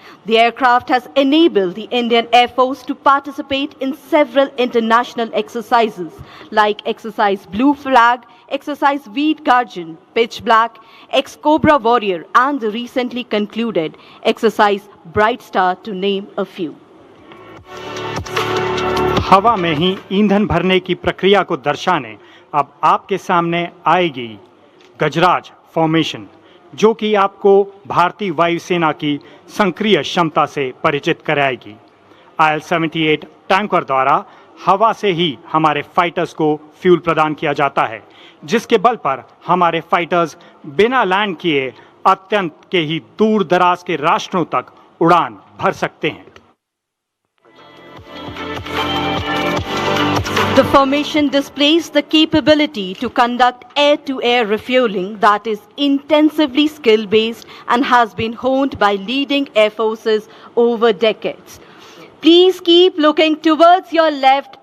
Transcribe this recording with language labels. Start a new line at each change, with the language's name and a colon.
English: The aircraft has enabled the Indian Air Force to participate in several international exercises like Exercise Blue Flag, Exercise Veed Guardian, Pitch Black, Ex-Cobra Warrior, and the recently concluded Exercise Bright Star, to name a few.
Hindi: हवा में ही ईंधन भरने की प्रक्रिया को दर्शाने अब आपके सामने आएगी गजराज फॉर्मेशन, जो कि आपको भारतीय वायुसेना की सक्रिय क्षमता से परिचित कराएगी। IL-78 टैंकर द्वारा हवा से ही हमारे फाइटर्स को फ्यूल प्रदान किया जाता है, जिसके बल पर हमारे फाइटर्स बिना लैंड किए अत्यंत के ही दूर दराज के राष्ट्रों तक उड़ान भर सकते हैं।
English: The formation displays the capability to conduct air-to-air refueling that is intensively skill-based and has been honed by leading air forces over decades. Please keep looking towards your left.